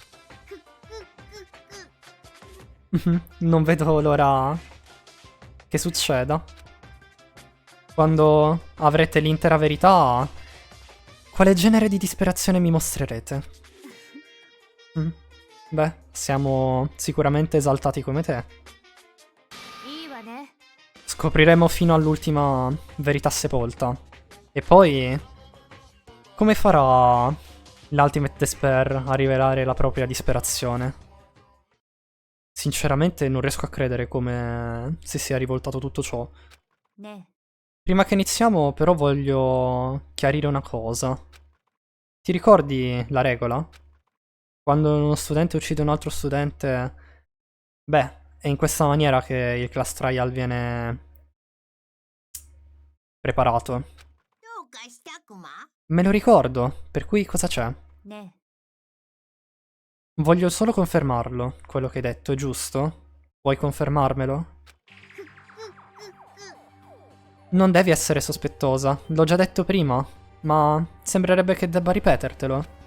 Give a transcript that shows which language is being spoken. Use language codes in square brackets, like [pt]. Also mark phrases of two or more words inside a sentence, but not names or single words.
[it] Non vedo l'ora che succeda. Quando avrete l'intera verità, quale genere di disperazione mi mostrerete? Beh, siamo sicuramente esaltati come te. [ja] いいわね [it] Scopriremo fino all'ultima verità sepolta. E poi, come farà l' [en] Ultimate Despair [it] a rivelare la propria disperazione? Sinceramente non riesco a credere come si sia rivoltato tutto ciò. [ja] ね [it] Prima che iniziamo, però, voglio chiarire una cosa. Ti ricordi la regola? Quando uno studente uccide un altro studente, beh, è in questa maniera che il [en] class trial [it] viene preparato. [ja] どうかしたくま [it] Me lo ricordo, per cui cosa c'è? [ja] ね [it] Voglio solo confermarlo, quello che hai detto, è giusto? Vuoi confermarmelo? Non devi essere sospettosa, l'ho già detto prima, ma sembrerebbe che debba ripetertelo.